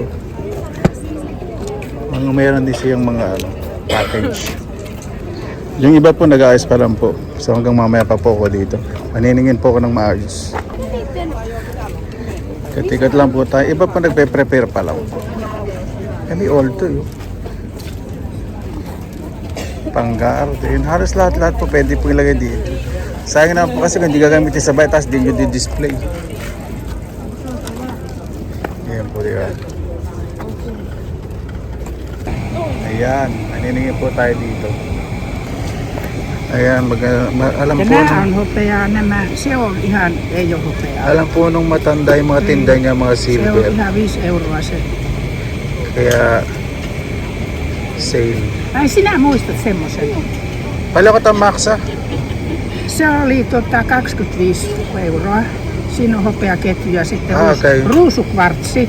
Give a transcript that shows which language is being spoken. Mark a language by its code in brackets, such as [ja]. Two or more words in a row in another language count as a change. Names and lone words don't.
[tl] Meron din siyang mga package. Yung iba po nag-aayos pa lang po. So hanggang mamaya pa po ako dito. Maniningin po ako ng maayos. Katikat lang po tayo. Iba po nagpe-prepare pa lang. Kami all to pang-garden. Halos lahat po pwede po ilagay dito. Sayang na po kasi kung hindi gagamitin sa bahay, tapos di nyo di-display. Ayan po diba. Ayan, maniningin po tayo dito. Ayan, alam po [fi] on hopeaa nämä, se on ihan, ei ole hopeaa. [tl] Alam po nung matanda yung mga tinda niya, mga [fi] Se on silver. ihan 5 euroa se. [tl] Kaya, sale. [fi] Ai sinä muistat semmoisen? Paljonko tämä maksaa? Se oli 25 euroa. Siinä on hopeaketju ja sitten Okay. ruusukvartsi.